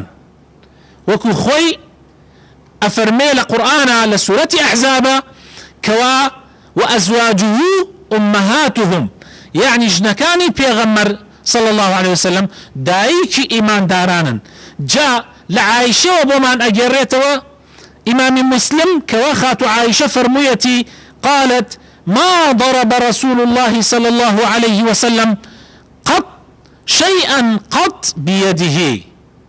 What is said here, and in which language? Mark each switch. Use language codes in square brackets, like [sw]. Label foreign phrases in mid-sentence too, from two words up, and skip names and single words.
[ckb] وەکو خۆی ئەفەرمێ لە قورئانە لە سوورەتی ئەحزابە کەوا [ar] وەئەزواجه ئومەهاتهم [ckb] یعنی ژنەکانی پێغەمبەر [ar] صلی الله عليه وسلم [ckb] دایکی ئیماندارانن. جا لە عایشەوە بۆمان ئەگەڕێتەوە ئیمامی مسلم کەوا خاتو عایشە فەرموویەتی [ar] قالت ما ضرب رسول الله صلى الله عليه وسلم قط شيئا قط بيده